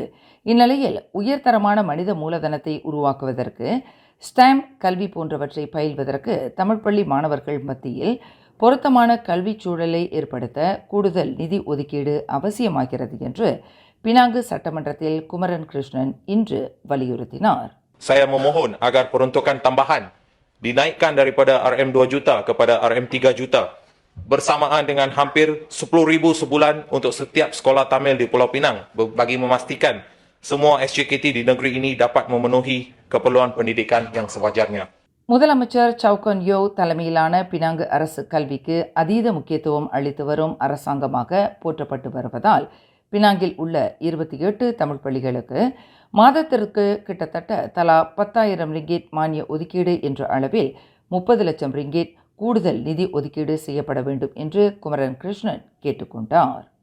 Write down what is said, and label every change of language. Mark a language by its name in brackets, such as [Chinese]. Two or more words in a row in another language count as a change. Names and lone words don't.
[Tamil] இந்நிலையில் உயர்தரமான மனித மூலதனத்தை உருவாக்குவதற்கு ஸ்டாம் கல்வி போன்றவற்றை பயில்வதற்கு தமிழ் பள்ளி மாணவர்கள் மத்தியில் பொருத்தமான கல்விச் சூழலை ஏற்படுத்த கூடுதல் நிதி ஒதுக்கீடு அவசியமாகிறது என்று பினாங்கு சட்டமன்றத்தில் குமரன் கிருஷ்ணன் இன்று வலியுறுத்தினார். [Malay] Saya memohon agar peruntukan tambahan dinaikkan daripada RM2 juta kepada RM3 juta bersamaan dengan hampir 10,000 sebulan untuk setiap sekolah Tamil di Pulau Pinang bagi memastikan semua SJKT di negeri ini dapat memenuhi keperluan pendidikan yang sewajarnya. [Tamil] முதலமைச்சர் சவுகன் யோ தலைமையிலான பினாங்கு அரசு கல்விக்கு அதீத முக்கியத்துவம் அளித்து வரும் அரசாங்கமாக போற்றப்பட்டு வருவதால் பினாங்கில் உள்ள 28 தமிழ் பள்ளிகளுக்கு மாதத்திற்கு கிட்டத்தட்ட தலா 10,000 ரிங்கிட் மானிய ஒதுக்கீடு என்ற அளவில் 30 லட்சம் ரிங்கிட் கூடுதல் நிதி ஒதுக்கீடு செய்யப்பட வேண்டும் என்று குமரன் கிருஷ்ணன் கேட்டுக்கொண்டார்.